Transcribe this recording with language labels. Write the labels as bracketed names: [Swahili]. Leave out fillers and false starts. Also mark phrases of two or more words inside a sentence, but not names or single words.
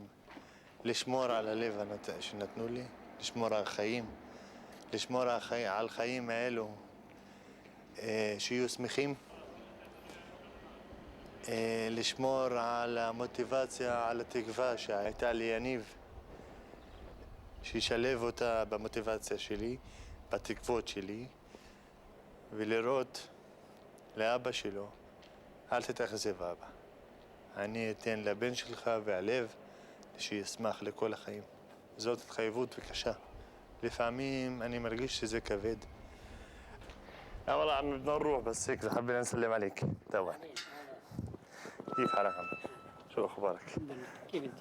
[Hebrew] לשמור על הלב שנתנו לי, לשמור על חיים, לשמור על חיים האלו שיהיו שמחים, לשמור על המוטיבציה, על התקווה שהייתה לי יניב, שישלב אותה במוטיבציה שלי, בתקוות שלי, ולראות לאבא שלו, אל תתאכזב אבא. אני אתן לבן שלך והלב שישמח לכל החיים. זאת התחייבות וקשה. לפעמים אני מרגיש שזה כבד. [Arabic] والله عم بدنا نروح بس هيك حبينا نسلم عليك طبعا. كيف حالك عم؟ شو اخبارك؟ كيف انت؟